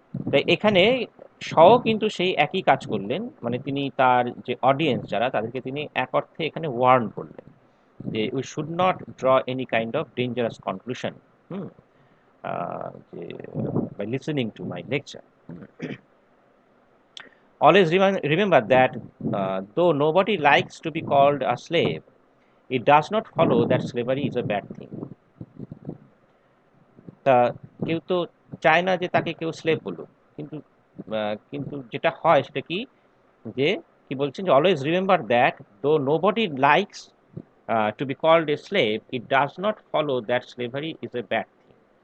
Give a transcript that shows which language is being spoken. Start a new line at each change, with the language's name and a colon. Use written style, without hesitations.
Bangla: তাই এখানে শও কিন্তু সেই একই কাজ করলেন, মানে তিনি তার যে অডিয়েন্স যারা তাদেরকে তিনি এক অর্থে এখানে ওয়ার্ন করলেন যে
English: we should not draw any kind of dangerous conclusion
Bangla: যে by listening to my lecture.
English: Always remember that though nobody likes to be called a slave, it does not follow that slavery is a bad thing.
Bangla: তা কেউ তো চায় না যে তাকে কেউ slave বলুক, কিন্তু কিন্তু যেটা হয় সেটা কি, যে কি বলছেন যে
English: Always remember that though nobody likes to be called a slave, it does not follow that slavery is a bad thing.